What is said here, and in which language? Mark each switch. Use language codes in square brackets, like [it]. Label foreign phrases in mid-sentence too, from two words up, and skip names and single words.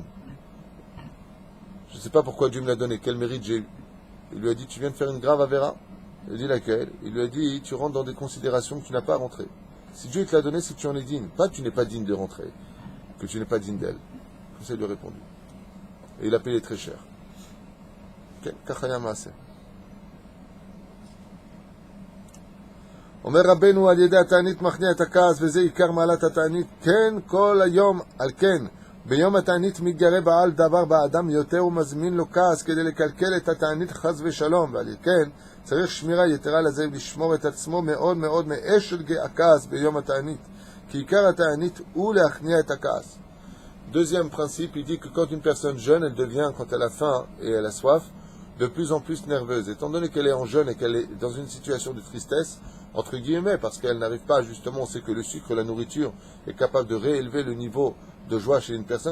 [fr] Je ne sais pas pourquoi Dieu me l'a donné, quel mérite j'ai eu. Il lui a dit, tu viens de faire une grave avéra? Il lui a dit laquelle? Il lui a dit, tu rentres dans des considérations que tu n'as pas à rentrer. Si Dieu te l'a donné, c'est que tu en es digne. Pas que tu n'es pas digne de rentrer, que tu n'es pas digne d'elle. Comme ça, il lui a répondu. Et il a payé très cher. [he] כך היה מעשה. אומר רבנו על ידי התענית מכניע את הכעס וזה עיקר מעלת התענית כן כל היום על כן ביום התענית מתגרה בעל דבר באדם יותר ומזמין לו כעס כדי לקלקל את התענית חס ושלום ועל כן צריך שמירה יתרה לזה לשמור את עצמו מאוד מאוד מאש של הכעס ביום התענית כי עיקר התענית הוא להכניע את הכעס. [fr] Deuxième principe, il dit que quand une personne jeûne, elle devient, quand elle a faim et elle a soif, de plus en plus nerveuse. Étant donné qu'elle est en jeûne et qu'elle est dans une situation de tristesse, entre guillemets, parce qu'elle n'arrive pas, justement, on sait que le sucre, la nourriture, est capable de réélever le niveau de joie chez une personne.